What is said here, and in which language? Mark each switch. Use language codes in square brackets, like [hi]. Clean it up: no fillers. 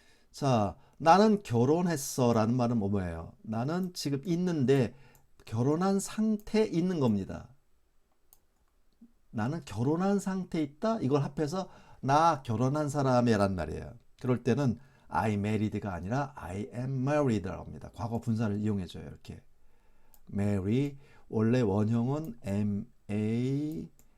[ko] 자, 나는 결혼했어 라는 말은 뭐예요? 나는 지금 있는데 결혼한 상태에 있는 겁니다. 나는 결혼한 상태에 있다. 이걸 합해서 나 결혼한 사람이란 말이에요. 그럴 때는 [en] I married가 [ko] 아니라 [en] I am married라고 합니다. [ko] 과거 분사를 이용해줘요. 이렇게 marry 원래 원형은 M-A-R-R-Y예요.